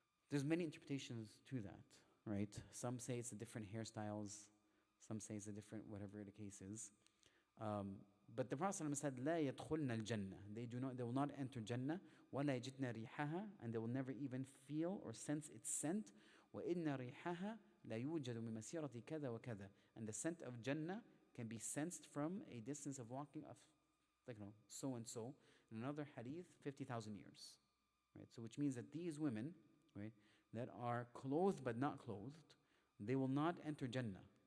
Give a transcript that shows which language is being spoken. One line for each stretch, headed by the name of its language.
English: There's many interpretations to that, right? Some say it's the different hairstyles. Some say it's a different whatever the case is. But the Prophet ﷺ said,
Arabic: لا يدخلن الجنة.
English: They will not enter Jannah.
Arabic: ولا يجدن ريحها,
English: and they will never even feel or sense its scent.
Arabic: وإن ريحها لا يوجد من مسيرة كذا وكذا.
English: And the scent of Jannah can be sensed from a distance of walking of, so and so. In another hadith, 50,000 years, right? So which means that these women, right, that are clothed but not clothed, they will not enter Jannah.